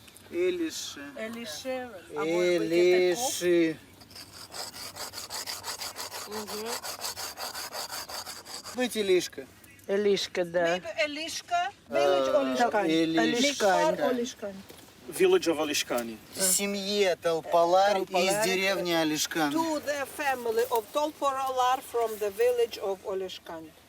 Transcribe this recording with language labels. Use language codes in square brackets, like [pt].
[ru] Элиши. Элиши. Быть Илишка. Elishka, да. [en] Elishka, village Olishkan. Village of Olishkani. [ru] Семье Tolpolar из деревни Олишкан. [en] To the family of Tolpolar from the village of Olishkan.